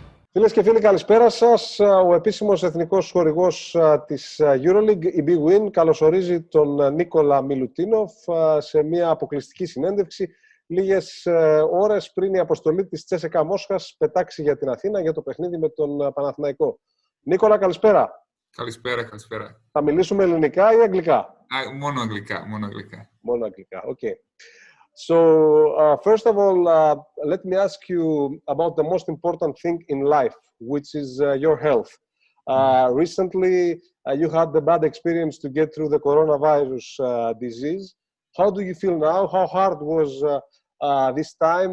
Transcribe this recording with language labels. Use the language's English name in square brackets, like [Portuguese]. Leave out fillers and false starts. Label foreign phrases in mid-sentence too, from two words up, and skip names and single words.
[Greek] Φίλες και φίλοι, καλησπέρα σας. Ο επίσημος εθνικός χορηγός της EuroLeague, η Big Win, καλωσορίζει τον Νίκολα Μιλουτίνοφ σε μια αποκλειστική συνέντευξη λίγες ώρες πριν η αποστολή της ΤΣΣΚΑ Μόσχας πετάξει για την Αθήνα για το παιχνίδι με τον Παναθηναϊκό. Νίκολα, καλησπέρα. Καλησπέρα. Θα μιλήσουμε ελληνικά ή αγγλικά? Μόνο αγγλικά. Μόνο αγγλικά, okay. [English] So, first of all, let me ask you about the most important thing in life, which is your health. Recently, you had the bad experience to get through the coronavirus disease. How do you feel now? How hard was this time?